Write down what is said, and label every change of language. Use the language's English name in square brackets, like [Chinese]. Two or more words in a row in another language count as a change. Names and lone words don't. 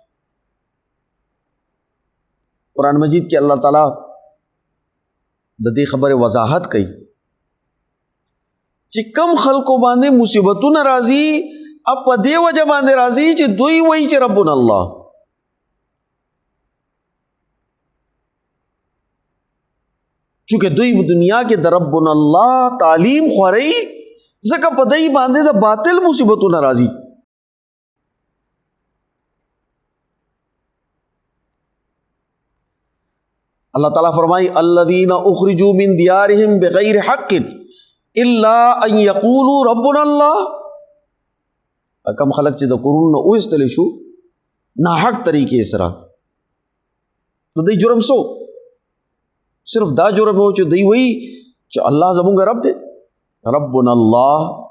[Pashto] قرآن مجید کې الله تعالی د دې خبرې وضاحت کوي چې کم خلکو باندې مصیبتونه راځي، اب په دې وجه باندې راځي چې دوی وایي چې [Arabic] ربنا الله. [Pashto] چونکه دوی دنیا کې د [Arabic] ربنا الله [Pashto] تعلیم خوري، ځکه په دای باندې د باطل مصیبتونه راځي. اللہ تعالیٰ فرمائی [Arabic] الذین اخرجوا من دیارهم بغیر حق الا ان یقولوا ربنا اللہ. [Pashto] کم خلق چې د کورونو وایستلی شو ناحق طریقې سره، د دوی جرم سو صرف دا جرم و چې دوی وایي چې الله زمونږ رب دی، [Arabic] ربنا اللہ.